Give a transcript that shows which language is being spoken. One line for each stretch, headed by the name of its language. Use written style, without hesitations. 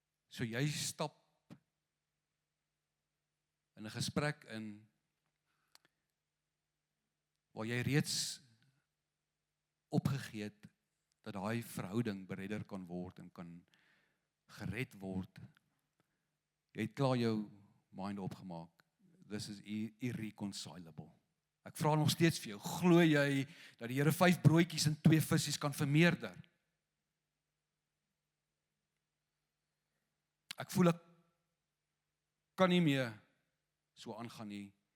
Afrikaans: So jy stap in 'n gesprek in waar jy reeds opgegee het dat daai verhouding beredder kan word en kan gered word. Jy het klaar jou mind opgemaak.
English: This is irreconcilable.
Afrikaans: Ek vra nog steeds vir jou, glo jy dat die Here 5 broodjies en 2 visse kan vermeerder? Ek voel ek kan nie meer so aangaan nie.